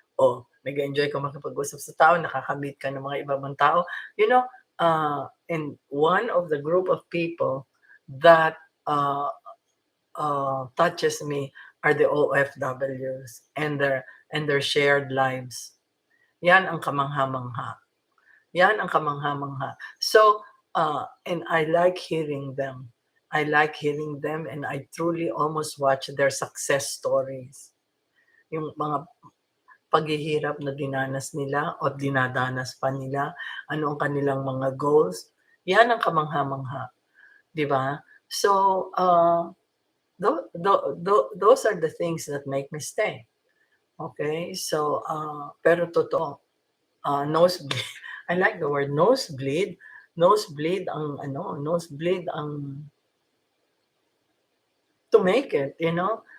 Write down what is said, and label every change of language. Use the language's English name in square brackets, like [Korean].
[Filipino] O, nag-e-enjoy ka makipag-usap sa tao, nakaka-meet ka ng mga ibang tao. [English] You know, and one of the group of people that uh, touches me are the OFWs and their shared lives. [Filipino] Yan ang kamangha-mangha. Yan ang kamangha-mangha. [English] So, and I like hearing them. I like hearing them, and I truly almost watch their success stories. [Filipino] Yung mga paghihirap na dinanas nila o dinadanas pa nila, ano ang kanilang mga goals, yan ang kamangha-mangha, 'di ba? [English] So, those are the things that make me stay. Okay? [Filipino] So, pero totoo, nosebleed. [English] I like the word nosebleed. Nosebleed [Filipino] ang ano, [English] nosebleed ang to make it, you know.